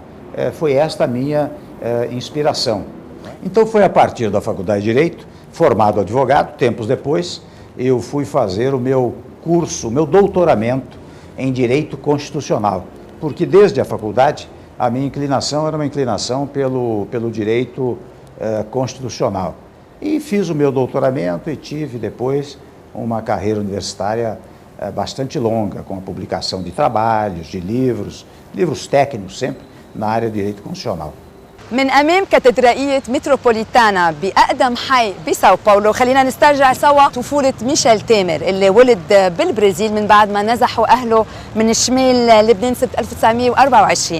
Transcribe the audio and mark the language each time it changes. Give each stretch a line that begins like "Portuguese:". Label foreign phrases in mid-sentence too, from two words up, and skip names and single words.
Portuguese: Foi esta a minha inspiração. Então, foi a partir da faculdade de Direito, formado advogado, tempos depois, eu fui fazer o meu curso, o meu doutoramento em Direito Constitucional, porque desde a faculdade a minha inclinação era uma inclinação pelo direito constitucional. E fiz o meu doutoramento e tive depois uma carreira universitária bastante longa, com a publicação de trabalhos, de livros técnicos sempre na área de direito constitucional.
Arabic: من أمام كاتدرائية متروبوليتانا بأقدم حي بساو باولو خلينا نسترجع سوا طفولة ميشيل تامر اللي ولد بالبرازيل من بعد ما نزحوا أهله من شمال لبنان سنة 1924.